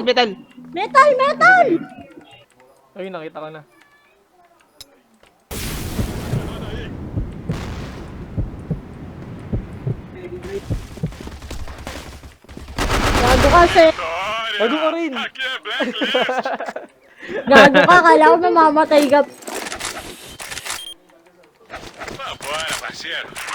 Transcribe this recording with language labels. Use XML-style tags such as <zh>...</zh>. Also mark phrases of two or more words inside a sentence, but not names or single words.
<tl>Metal. Ayun, nakita ko na. Gago kasi. Gago ka rin.</tl> <pt>Aqui é Blacklist.</pt> <tl>Gago ka. Kala ko namamatay ka.</tl> <pt>Vambora, parceiro.</pt>